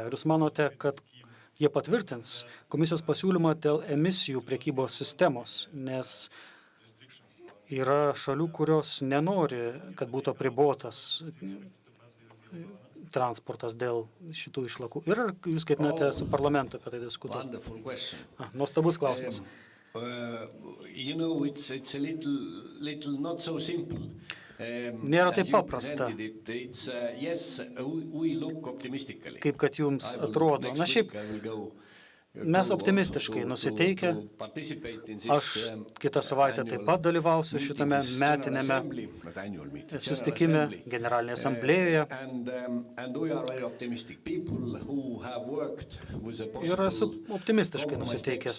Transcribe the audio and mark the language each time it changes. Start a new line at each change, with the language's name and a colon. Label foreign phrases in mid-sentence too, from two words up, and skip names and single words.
Lithuanian: Ar jūs manote, kad jie patvirtins komisijos pasiūlymą dėl emisijų prekybos sistemos, nes yra šalių, kurios nenori, kad būtų apribotas transportas dėl šitų išlakų? Ir ar jūs ketinate su parlamentu apie tai diskutuoti?
English: Wonderful question.
Lithuanian: Nuostabus klausimas.
English: You know, it's a little not so simple.
Lithuanian: Nėra taip
English: As you
Lithuanian: paprasta.
English: presented it, it's, yes, we look optimistically.
Lithuanian: Kaip kad jums atrodo. Na šiaip, mes optimistiškai nusiteikę. Aš kitą savaitę taip pat dalyvausiu šitame metinėme susitikime Generalinėje asamblėjoje. Ir esu optimistiškai nusiteikęs.